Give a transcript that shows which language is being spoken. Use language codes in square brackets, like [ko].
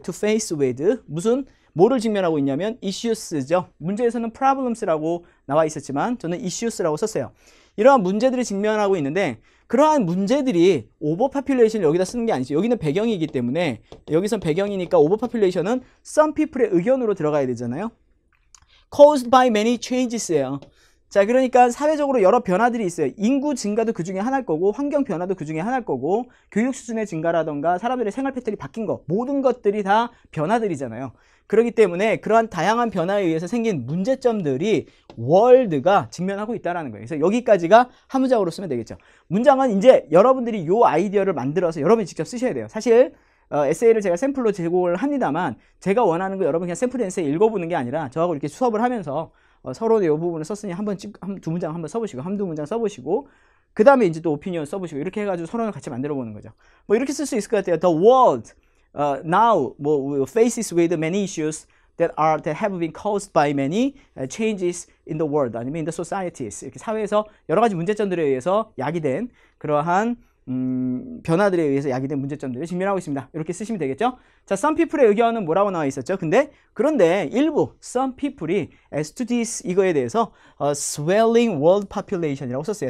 [en] To face with [ko] 뭐를 직면하고 있냐면 [en] issues죠. [ko] 문제에서는 problems라고 나와 있었지만 저는 issues라고 썼어요. 이러한 문제들이 직면하고 있는데, 그러한 문제들이 오버파퓰레이션을 여기다 쓰는 게 아니죠. 여기는 배경이기 때문에, 여기선 배경이니까 오버파퓰레이션은 some people의 의견으로 들어가야 되잖아요. [en] caused by many changes예요. [ko] 자, 그러니까 사회적으로 여러 변화들이 있어요. 인구 증가도 그 중에 하나일 거고, 환경 변화도 그 중에 하나일 거고, 교육 수준의 증가라던가 사람들의 생활 패턴이 바뀐 거, 모든 것들이 다 변화들이잖아요. 그렇기 때문에 그러한 다양한 변화에 의해서 생긴 문제점들이 월드가 직면하고 있다는 거예요. 그래서 여기까지가 한 문장으로 쓰면 되겠죠. 문장은 이제 여러분들이 이 아이디어를 만들어서 여러분이 직접 쓰셔야 돼요. 사실 에세이를 제가 샘플로 제공을 합니다만, 제가 원하는 거 여러분 그냥 샘플 에세이 읽어보는 게 아니라 저하고 이렇게 수업을 하면서 서로 이 부분을 썼으니 두 문장 한번 써보시고, 한두 문장 써보시고, 그 다음에 이제 또 오피니언 써보시고, 이렇게 해가지고 서론을 같이 만들어 보는 거죠. 뭐 이렇게 쓸 수 있을 것 같아요. [en] The world now faces with many issues that have been caused by many changes in the world, [ko] 아니면 [en] in the societies. [ko] 이렇게 사회에서 여러 가지 문제점들에 의해서 야기된 그러한 변화들에 의해서 야기된 문제점들을 직면하고 있습니다. 이렇게 쓰시면 되겠죠? 자, some people의 의견은 뭐라고 나와 있었죠? 그런데 일부 [en] some people이 as to this [ko] 이거에 대해서 [en] swelling world population이라고 [ko] 썼어요.